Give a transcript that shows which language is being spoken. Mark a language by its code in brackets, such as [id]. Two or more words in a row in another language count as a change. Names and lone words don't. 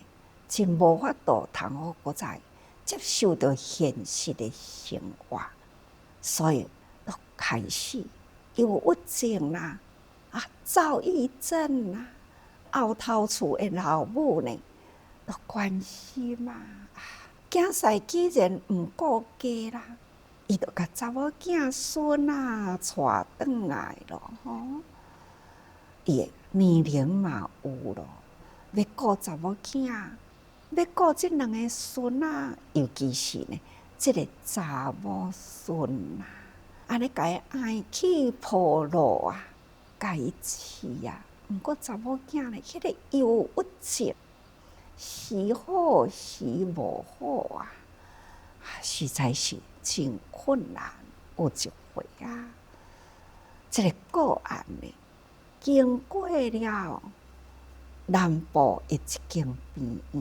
[nan] 真无法度通好搁再接受到现实的生活，所以都开始忧郁症啦，啊，躁郁症啦，后头厝的老母呢，都关心啊，囝婿既然毋顾家啦，伊就甲查某囝孙啊带转来咯，吼，伊的年龄嘛有咯，要顾查某囝。要顾即两个孙啊，尤其是呢，即个查某孙啊，安尼甲伊爱去抱路啊，甲伊饲啊。毋过查某囝呢，迄个忧郁症，时好时无好啊，实在是真困难。有一回啊，即个个案呢，经过了南部的一间病院。